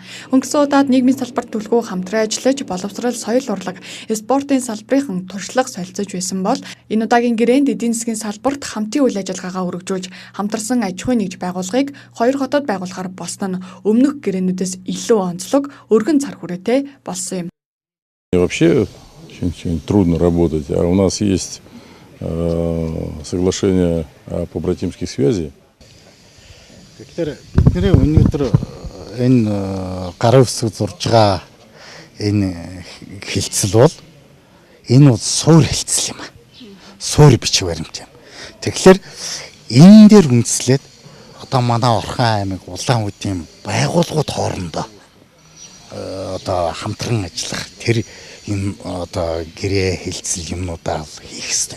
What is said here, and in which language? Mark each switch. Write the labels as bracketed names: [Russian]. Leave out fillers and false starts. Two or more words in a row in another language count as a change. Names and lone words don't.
[Mongolian] Өнгөрсөн удаад нийгмийн салбарт түлхүү хамтран ажиллаж, боловсрол, соёл урлаг, спортын салбарын туршлага солилцож байсан бол энэ удаагийн гэрээнд эдийн засгийн салбарт хамтын үйл ажиллагаагаа өргөжүүлж, хамтарсан аж ахуйн нэгж байгууллагыг хоёр хотод байгуулахаар болсон нь өмнөх гэрээнүүдээс илүү онцлог өргөн цар хүрээтэй болсон юм. [Russian] Вообще очень трудно работать, а у нас есть соглашение о побратимских связей. [Mongolian] Тэгэхээр бидний өнөөдөр энэ гарын үсэг зурж байгаа энэ хилцэл бол энэ бол суур хилцэл юм аа. Суур бичиг баримт юм. Тэгэхээр энэ дээр үндэслээд одоо манай Орхон аймаг Улаанудын байгууллагууд хоорондоо одоо хамтран ажиллах тэр юм одоо гэрээ хилцэл юмнуудаа хийх хэрэгтэй.